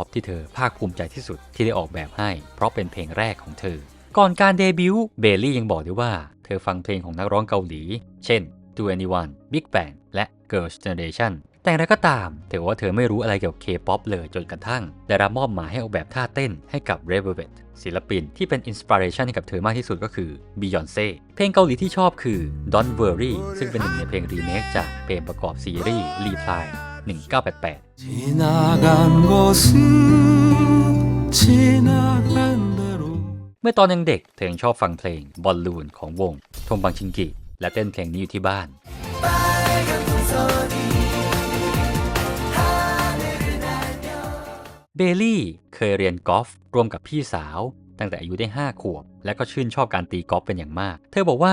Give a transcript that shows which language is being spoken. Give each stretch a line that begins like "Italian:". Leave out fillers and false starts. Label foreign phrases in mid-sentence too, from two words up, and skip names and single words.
Thai: ที่เธอภาคภูมิใจที่สุดที่ได้ออกแบบให้เพราะเป็นเพลงแรกของเธอก่อนการเดบิวต์เบลลี่ยังบอกด้วยว่าเธอฟังเพลงของนักร้องเกาหลีเช่น 2NE1 Big Bang และ Girls' Generation แต่อย่างไรก็ตามเธอว่าเธอไม่รู้อะไรเกี่ยวกับ K-POP เลยจนกระทั่งได้รับมอบหมายให้ออกแบบท่าเต้นให้กับ Red Velvet ศิลปินที่เป็นอินสปิเรชันให้กับเธอมากที่สุดก็คือ Beyoncé เพลงเกาหลีที่ชอบคือ Don't Worry ซึ่งเป็นหนึ่งในเพลงรีเมคจากเพลงประกอบซีรีส์ Reply 1988
Korean: 지나간 곳은 지나간 대로
Thai: เมื่อตอนยังเด็กเธอยังชอบฟังเพลงบอลลูนของวงทงบังชิงกิและเต้นเพลงนี้อยู่ที่บ้านเบลลี่เคยเรียนกอล์ฟร่วมกับพี่สาวตั้งแต่อายุได้5 ขวบและก็ชื่นชอบการตีกอล์ฟเป็นอย่างมากเธอบอกว่า